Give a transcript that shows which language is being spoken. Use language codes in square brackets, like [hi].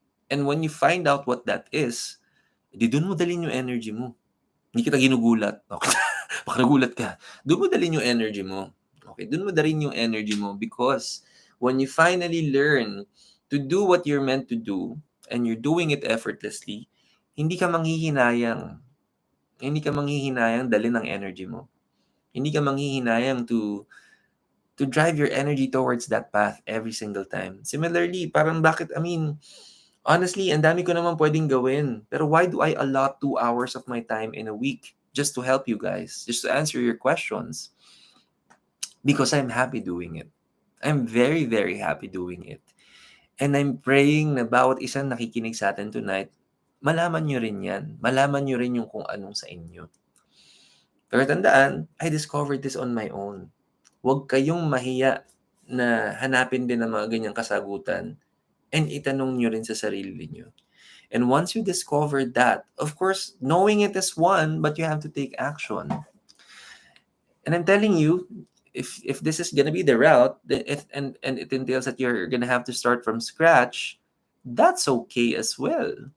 [en] And when you find out what that is, [tl] di doon mo dalhin yung energy mo. Hindi kita ginugulat. Okay. Baka nagulat ka. Doon mo dalhin yung energy mo. [en] Okay, doon mo dalhin yung energy mo because when you finally learn to do what you're meant to do and you're doing it effortlessly, [tl] hindi ka manghihinayang. Hindi ka manghihinayang dalhin ang energy mo. Hindi ka manghihinayang [en] to drive your energy towards that path every single time. [tl] Similarly, parang honestly, ang dami ko naman pwedeng gawin. [en] Pero why do I allot 2 hours of my time in a week just to help you guys, just to answer your questions? Because I'm happy doing it. I'm very, very happy doing it. And I'm praying [tl] na bawat isang nakikinig sa atin tonight, malaman nyo rin yan. Malaman nyo rin yung kung anong sa inyo. Pero tandaan, [en] I discovered this on my own. [tl] Huwag kayong mahiya na hanapin din ang mga ganyang kasagutan and itanong nyo rin sa sarili nyo. [en] And once you discover that, of course, knowing it is one, but you have to take action. And I'm telling you, if this is gonna be the route, and it entails that you're gonna have to start from scratch, that's okay as well.